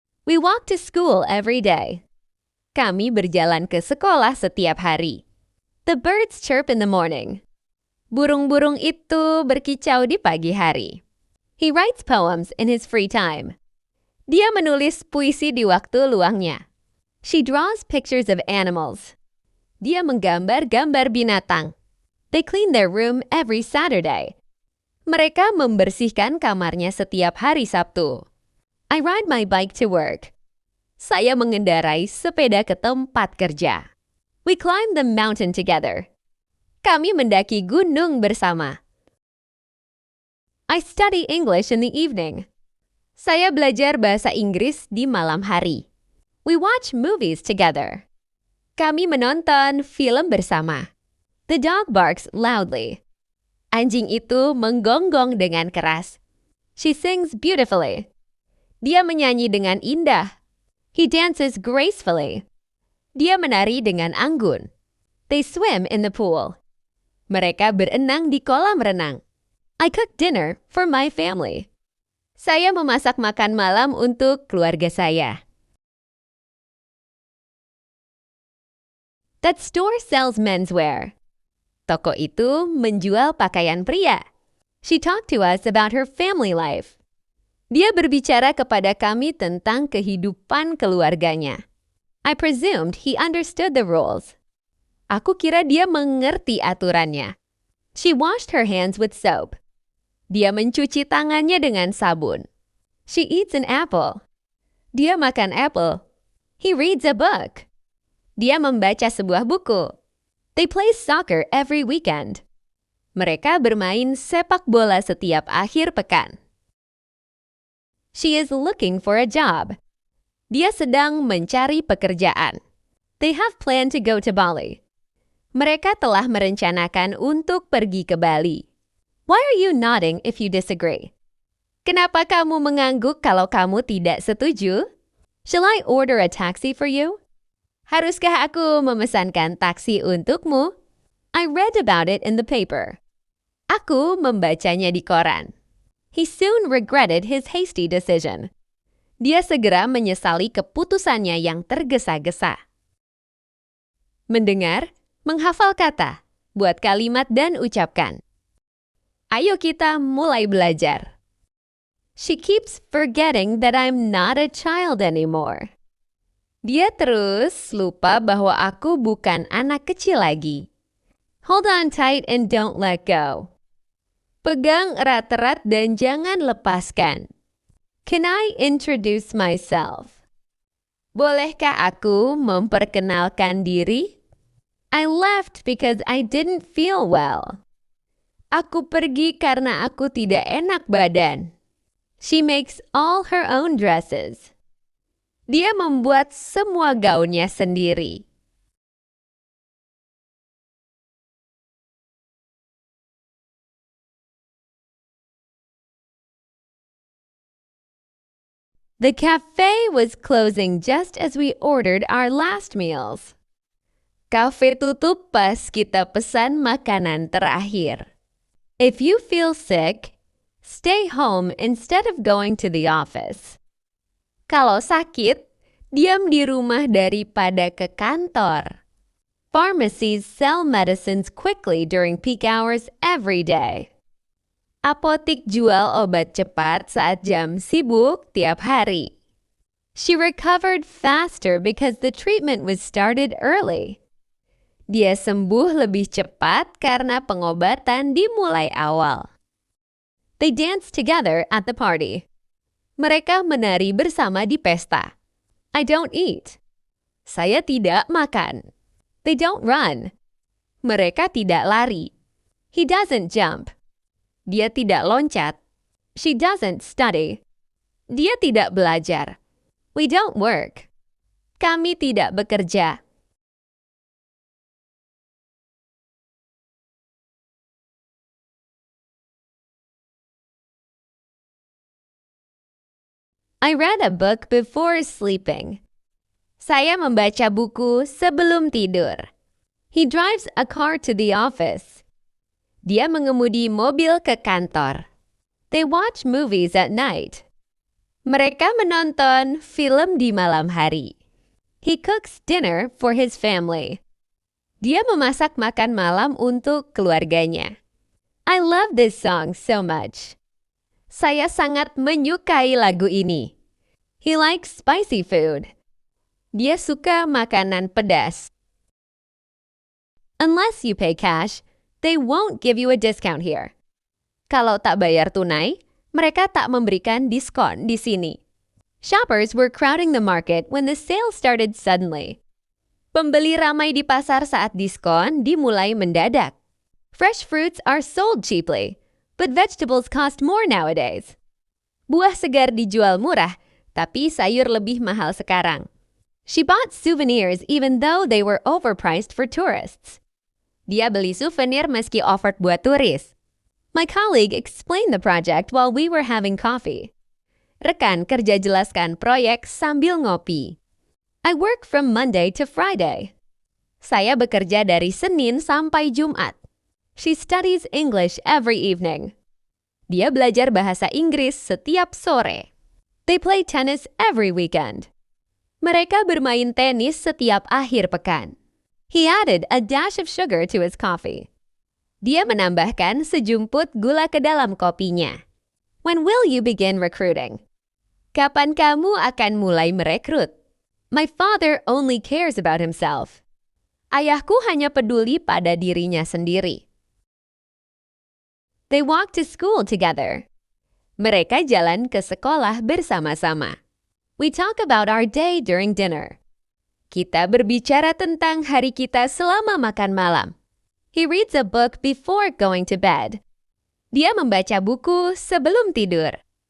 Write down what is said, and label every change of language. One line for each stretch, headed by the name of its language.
English: We walk to school every day.
Indonesian: Kami berjalan ke sekolah setiap hari.
English: The birds chirp in the morning.
Indonesian: Burung-burung itu berkicau di pagi hari.
English: He writes poems in his free time.
Indonesian: Dia menulis puisi di waktu luangnya.
English: She draws pictures of animals.
Indonesian: Dia menggambar-gambar binatang.
English: They clean their room every Saturday.
Indonesian: Mereka membersihkan kamarnya setiap hari Sabtu.
English: I ride my bike to work.
Indonesian: Saya mengendarai sepeda ke tempat kerja.
English: We climb the mountain together.
Indonesian: Kami mendaki gunung bersama.
English: I study English in the evening.
Indonesian: Saya belajar bahasa Inggris di malam hari.
English: We watch movies together.
Indonesian: Kami menonton film bersama.
English: The dog barks loudly.
Indonesian: Anjing itu menggonggong dengan keras.
English: She sings beautifully.
Indonesian: Dia menyanyi dengan indah.
English: He dances gracefully.
Indonesian: Dia menari dengan anggun.
English: They swim in the pool.
Indonesian: Mereka berenang di kolam renang.
English: I cook dinner for my family.
Indonesian: Saya memasak makan malam untuk keluarga saya.
English: That store sells menswear.
Indonesian: Toko itu menjual pakaian pria.
English: She talked to us about her family life.
Indonesian: Dia berbicara kepada kami tentang kehidupan keluarganya.
English: I presumed he understood the rules.
Indonesian: Aku kira dia mengerti aturannya.
English: She washed her hands with soap.
Indonesian: Dia mencuci tangannya dengan sabun.
English: She eats an apple.
Indonesian: Dia makan
English: apple. He reads a book.
Indonesian: Dia membaca sebuah buku.
English: They play soccer every weekend.
Indonesian: Mereka bermain sepak bola setiap akhir pekan.
English: She is looking for a job.
Indonesian: Dia sedang mencari pekerjaan.
English: They have planned to go to Bali.
Indonesian: Mereka telah merencanakan untuk pergi ke Bali.
English: Why are you nodding if you disagree?
Indonesian: Kenapa kamu mengangguk kalau kamu tidak setuju?
English: Shall I order a taxi for you?
Indonesian: Haruskah aku memesankan taksi untukmu?
English: I read about it in the paper.
Indonesian: Aku membacanya di koran.
English: He soon regretted his hasty decision.
Indonesian: Dia segera menyesali keputusannya yang tergesa-gesa. Mendengar, menghafal kata, buat kalimat dan ucapkan. Ayo kita mulai belajar.
English: She keeps forgetting that I'm not a child anymore.
Indonesian: Dia terus lupa bahwa aku bukan anak kecil lagi.
English: Hold on tight and don't let go.
Indonesian: Pegang erat-erat dan jangan lepaskan.
English: Can I introduce myself?
Indonesian: Bolehkah aku memperkenalkan diri?
English: I left because I didn't feel well.
Indonesian: Aku pergi karena aku tidak enak badan.
English: She makes all her own dresses.
Indonesian: Dia membuat semua gaunnya sendiri.
English: The cafe was closing just as we ordered our last meals.
Indonesian: Kafe tutup pas kita pesan makanan terakhir.
English: If you feel sick, stay home instead of going to the office.
Indonesian: Kalau sakit, diam di rumah daripada ke kantor.
English: Pharmacies sell medicines quickly during peak hours every day.
Indonesian: Apotik jual obat cepat saat jam sibuk tiap hari.
English: She recovered faster because the treatment was started early.
Indonesian: Dia sembuh lebih cepat karena pengobatan dimulai awal.
English: They danced together at the party.
Indonesian: Mereka menari bersama di pesta.
English: I don't eat.
Indonesian: Saya tidak makan.
English: They don't run.
Indonesian: Mereka tidak lari.
English: He doesn't jump.
Indonesian: Dia tidak loncat.
English: She doesn't study.
Indonesian: Dia tidak belajar.
English: We don't work.
Indonesian: Kami tidak bekerja.
English: I read a book before sleeping.
Indonesian: Saya membaca buku sebelum tidur.
English: He drives a car to the office.
Indonesian: Dia mengemudi mobil ke kantor.
English: They watch movies at night.
Indonesian: Mereka menonton film di malam hari.
English: He cooks dinner for his family.
Indonesian: Dia memasak makan malam untuk keluarganya.
English: I love this song so much.
Indonesian: Saya sangat menyukai lagu ini.
English: He likes spicy food.
Indonesian: Dia suka makanan pedas.
English: Unless you pay cash, they won't give you a discount here.
Indonesian: Kalau tak bayar tunai, mereka tak memberikan diskon di sini.
English: Shoppers were crowding the market when the sale started suddenly.
Indonesian: Pembeli ramai di pasar saat diskon dimulai mendadak.
English: Fresh fruits are sold cheaply, but vegetables cost more nowadays.
Indonesian: Buah segar dijual murah, tapi sayur lebih mahal sekarang.
English: She bought souvenirs even though they were overpriced for tourists.
Indonesian: Dia beli souvenir meski offered buat turis.
English: My colleague explained the project while we were having coffee.
Indonesian: Rekan kerja jelaskan proyek sambil ngopi.
English: I work from Monday to Friday.
Indonesian: Saya bekerja dari Senin sampai Jumat.
English: She studies English every evening.
Indonesian: Dia belajar bahasa Inggris setiap sore.
English: They play tennis every weekend.
Indonesian: Mereka bermain tenis setiap akhir pekan.
English: He added a dash of sugar to his coffee.
Indonesian: Dia menambahkan sejumput gula ke dalam kopinya.
English: When will you begin recruiting?
Indonesian: Kapan kamu akan mulai merekrut?
English: My father only cares about himself.
Indonesian: Ayahku hanya peduli pada dirinya sendiri.
English: They walk to school together.
Indonesian: Mereka jalan ke sekolah bersama-sama.
English: We talk about our day during dinner.
Indonesian: Kita berbicara tentang hari kita selama makan malam.
English: He reads a book before going to bed.
Indonesian: Dia membaca buku sebelum tidur.